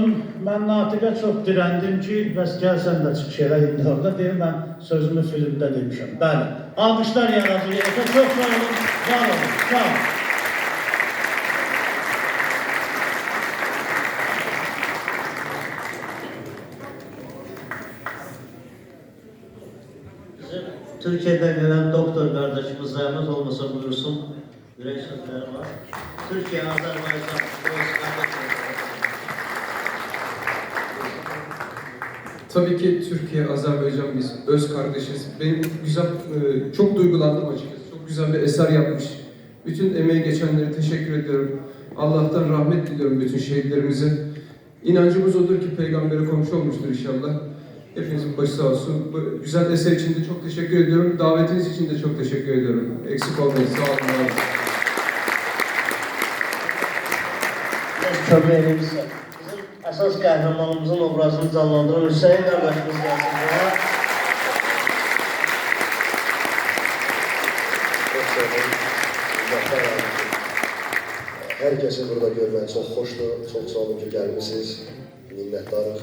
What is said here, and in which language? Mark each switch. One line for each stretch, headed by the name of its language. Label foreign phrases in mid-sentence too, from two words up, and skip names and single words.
Azerbaijani: Mən Natiqə çox dirəndim ki, bəs gəlsən də çıxış elə indi orada deyim, mən sözümü filmdə demişəm. Bəli, alqışlar yaradıcıya. Çox sağ olun, var olun, sağ olun.
Turkish: Bizim Türkiye'den gelen doktor kardeşimiz zahmet olmasa buyursun. Yürek sözleri var. Türkiye, Azerbaycan, Tabii ki Türkiye, Azerbaycan biz öz kardeşiz. Benim güzel, çok duygulandım açıkçası. Çok güzel bir eser yapmış. Bütün emeği geçenlere teşekkür ediyorum. Allah'tan rahmet diliyorum bütün şehitlerimize. İnancımız odur ki peygambere komşu olmuştur inşallah. Hepinizin başı sağ olsun. Bu güzel eser için de çok teşekkür ediyorum. Davetiniz için de çok teşekkür ediyorum. Eksik olmayın. Sağ olun.
Azerbaijani: köməyimiz bizim əsas qəhrəmanımızın obrazını canlandıran Hüseyin qardaşımız gəlsin bura. Herkesi burada görmək çox xoşdur, çox sağ olun ki, gəlmişsiniz, minnətdarıq.